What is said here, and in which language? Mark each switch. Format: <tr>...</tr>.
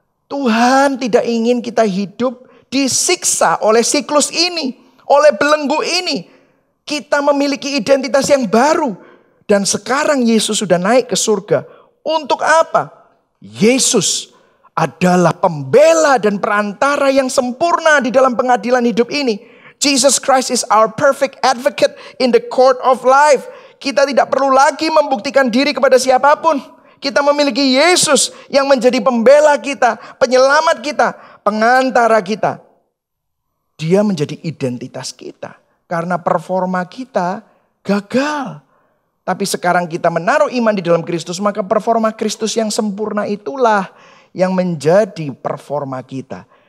<id>Tuhan tidak ingin kita hidup disiksa oleh siklus ini, oleh belenggu ini. Kita memiliki identitas yang baru. Dan sekarang Yesus sudah naik ke surga. Untuk apa? Yesus adalah pembela dan perantara yang sempurna di dalam pengadilan hidup ini.</id> <en>Jesus Christ is our perfect advocate in the court of life.</en> <id>Kita tidak perlu lagi membuktikan diri kepada siapapun. Kita memiliki Yesus yang menjadi pembela kita, penyelamat kita, pengantara kita. Dia menjadi identitas kita. Karena performa kita gagal. Tapi sekarang kita menaruh iman di dalam Kristus, maka performa Kristus yang sempurna itulah yang menjadi performa kita.</id>